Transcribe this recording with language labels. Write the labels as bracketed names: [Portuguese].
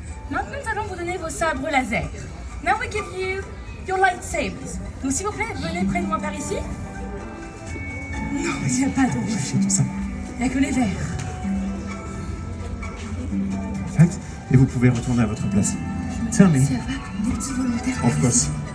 [French] Maintenant, nous allons vous donner vos sabres laser. [English] Now we give you your lightsabers. [French] Donc, s'il vous plaît, venez près de moi par ici. Non, il n'y a pas de rouge. Il n'y a que les verts. [English] Perfect. [French] Et vous pouvez retourner à votre place. [English] Tell me. [French] S'il y a pas des petits volontaires. [English] Of course.